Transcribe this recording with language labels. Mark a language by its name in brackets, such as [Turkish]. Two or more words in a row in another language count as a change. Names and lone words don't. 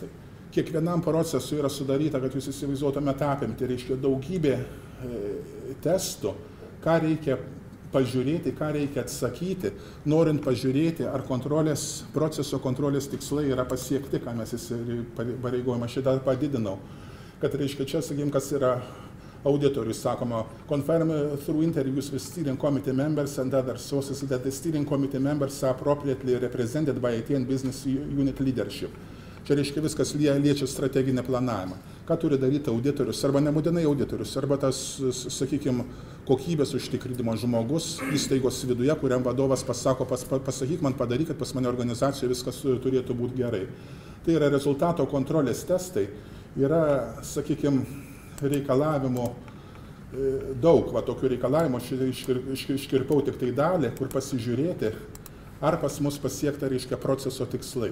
[Lithuanian] Kiekvienam procesui yra sudaryta, kad jūs įsivaizduotumėte apimti, reiškia daugybė testų, ką reikia pažiūrėti, ką reikia atsakyti, norint pažiūrėti, ar proceso kontrolės tikslai yra pasiekti, ką mes įsipareigojame. Aš šitą padidinau, kad reiškia čia, sakykim, kas yra auditorius, sakoma, [English] confirm through interviews with steering committee members and other sources that the steering committee members are appropriately represented by IT and business unit leadership. [Lithuanian] Čia reiškia viskas liečia strateginę planavimą. Ką turi daryti auditorius, arba nebūtinai auditorius, arba tas, sakykime, kokybės užtikrinimo žmogus įstaigos viduje, kuriam vadovas pasako, pasakyk man, padaryk, kad pas mane organizacijoje viskas turėtų būti gerai. Tai yra rezultato kontrolės testai, yra, sakykime, reikalavimų daug, tokių reikalavimų, iškirpau tik tai dalį, kur pasižiūrėti, ar pas mus pasiekta, proceso tikslai.